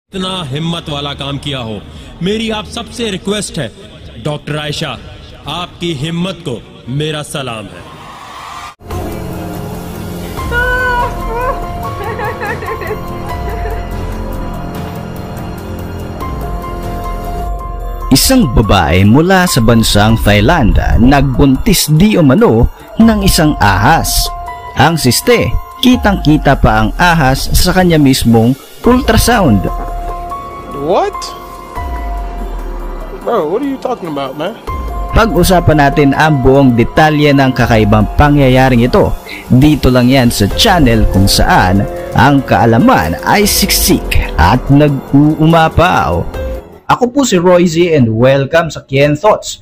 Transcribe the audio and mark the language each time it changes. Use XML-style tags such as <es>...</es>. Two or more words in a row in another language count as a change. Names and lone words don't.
<hi>इतना हिम्मत वाला काम किया हो। मेरी आप सबसे रिक्वेस्ट है डॉक्टर आयशा, आपकी हिम्मत को मेरा सलाम है।</hi> <tl>Isang babae mula sa bansang Thailand nagbuntis di umano ng isang ahas. Ang siste, kitang-kita pa ang ahas sa kanya mismong ultrasound.</tl> <en>What? Bro, what are you talking about, man?</en> <tl>Pag-usapan natin ang buong detalye ng kakaibang pangyayaring ito. Dito lang yan sa channel kung saan ang kaalaman ay siksik at nag-uumapaw. Ako po si Royzy</tl> <en>and welcome</en> <tl>sa Kien Thoughts.</tl>